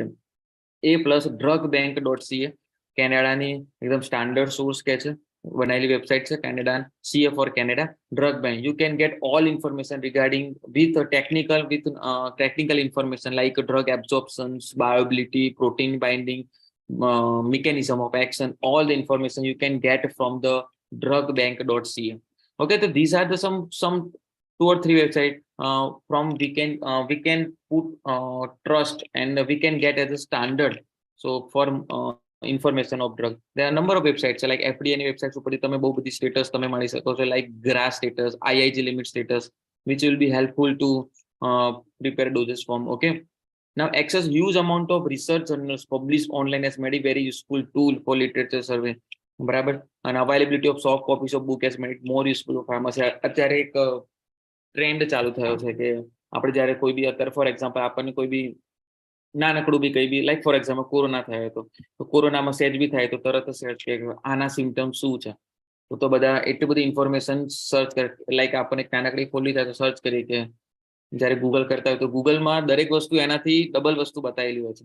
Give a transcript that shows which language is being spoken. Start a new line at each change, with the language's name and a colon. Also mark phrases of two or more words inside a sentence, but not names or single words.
English: A plus
Gujarati: drugbank.ca કેનેડાની એકદમ
English: standard source
Gujarati: કે છે બનાવેલી વેબસાઇટ છે.
English: Canada CA for Canada. Drug bank you can get all information regarding with technical information like drug absorptions, bioability, protein binding, mechanism of action, all the information you can get from the drugbank.ca. Okay, so these are the some 2 or 3 websites from we can put trust and we can get as a standard. So for information of drug, there are a number of websites like FDA
Gujarati: ની વેબસાઇટ ઉપરથી તમે બહુ બધી સ્ટેટસ તમે મળી શકો છો
English: like GRAS status, IIG limit status, which will be helpful to prepare dosage form. Okay, now access huge amount of research journals published online has made a very useful tool for literature survey.
Gujarati: બરાબર.
English: અને availability of soft copies of book has made it more useful of pharmacy.
Gujarati: અત્યારે એક ટ્રેન્ડ ચાલુ થયો છે કે આપણે જ્યારે કોઈ બી અત્યારે
English: for example
Gujarati: આપણને કોઈ બી નાનકડું બી કઈ બી
English: like for example
Gujarati: કોરોના થયો હતો તો કોરોનામાં સેજ બી થાય તો તરત જ સર્ચ કે આના સિમ્ટમ્સ શું છે તો બધા એટલી બધી ઇન્ફોર્મેશન સર્ચ કરે લાઈક આપણને નાનકડી ખોલી થાય તો સર્ચ કરી કે જ્યારે ગૂગલ કરતા હોય તો ગૂગલમાં દરેક વસ્તુ એનાથી ડબલ વસ્તુ બતાવેલી હોય છે.